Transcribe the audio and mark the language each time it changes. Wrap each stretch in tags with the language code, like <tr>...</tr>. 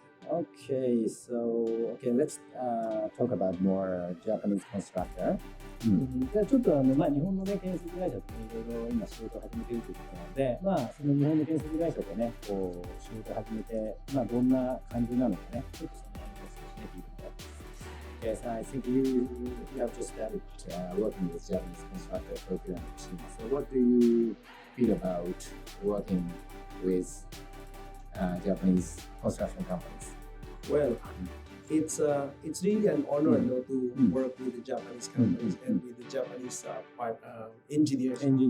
<en>Okay, so let's talk about more Japanese constructor.</en> <ja>じゃあちょっと日本のね建設会社といろいろ今仕事を始めているということなので、その日本の建設会社とねこう仕事を始めてどんな感じなのかね、ちょっとその辺を少しね聞いてみたいです。</ja> <en>Yes, I think you have just started working with Japanese constructor program. So what do you feel about working with Japanese construction companies? Well, it's really an honor to work with the Japanese companies and with the Japanese engineers.</en>